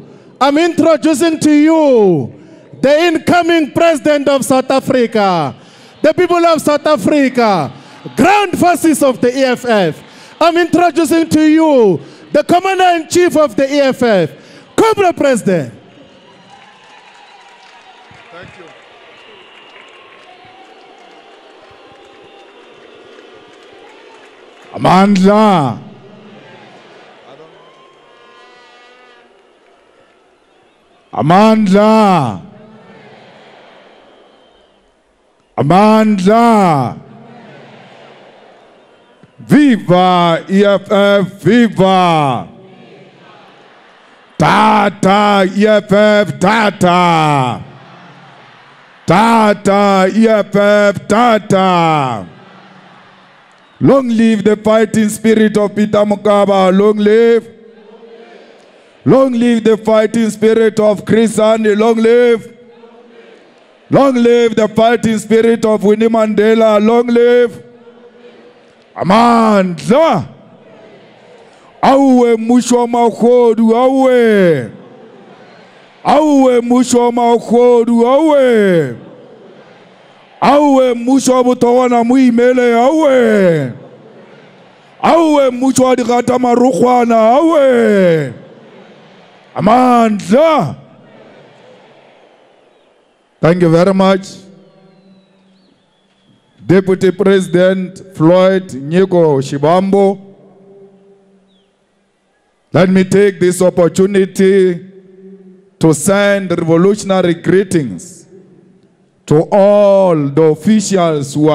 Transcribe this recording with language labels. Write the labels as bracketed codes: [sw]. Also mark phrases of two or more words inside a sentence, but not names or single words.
[en] I'm introducing to you the incoming president of South Africa, the people of South Africa, ground forces of the EFF. I'm introducing to you the commander-in-chief of the EFF, Cobra President. Thank you. Amandla. Amandla. Amandla. Viva EFF, viva. Tata EFF, tata. Tata EFF, tata. Long live the fighting spirit of Peter Mokaba, long live. Long live the fighting spirit of Chris Hani, long live. Long live the fighting spirit of Winnie Mandela, long live. Amandla. Awe musho maukhodu, awe. Awe musho maukhodu, awe. Awe musho butowana muimele, awe. Awe musho adigata marukhwana, awe. Amandla. Thank you very much. Deputy President Floyd Nyiko Shibambo. Let me take this opportunity to send revolutionary greetings to all the officials who